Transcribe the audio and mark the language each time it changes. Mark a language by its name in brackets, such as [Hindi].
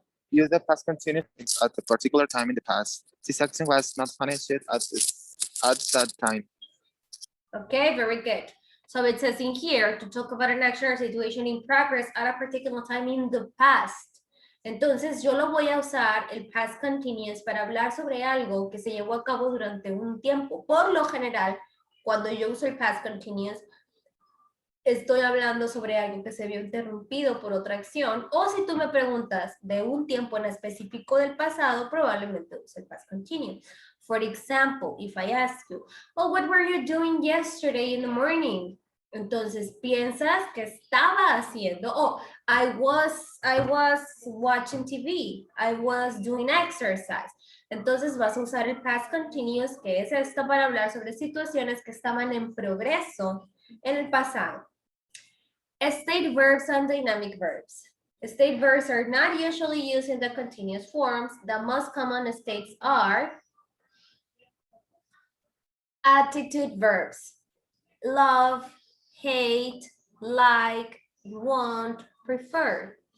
[English] Use the past continuous at a particular time in the past. This action was not punished at that time. Okay, very good. So it says in here to talk about an action or situation in progress at a particular time in the past. [Spanish] Entonces yo lo voy a usar el past continuous para hablar sobre algo que se llevó a cabo durante un tiempo. Por lo general, cuando yo uso el past continuous, estoy hablando sobre algo que se vio interrumpido por otra acción, o si tú me preguntas de un tiempo en específico del pasado, probablemente use el past continuous. [English] For example, if I ask you, oh, what were you doing yesterday in the morning? [Spanish] Entonces piensas que estaba haciendo, [English] I was watching TV. I was doing exercise. [Spanish] Entonces vas a usar el past continuous, que es esto, para hablar sobre situaciones que estaban en progreso en el pasado. [English] State verbs and dynamic verbs. State verbs are not usually used in the continuous forms. The most common states are attitude verbs. Love, hate, like, want, prefer.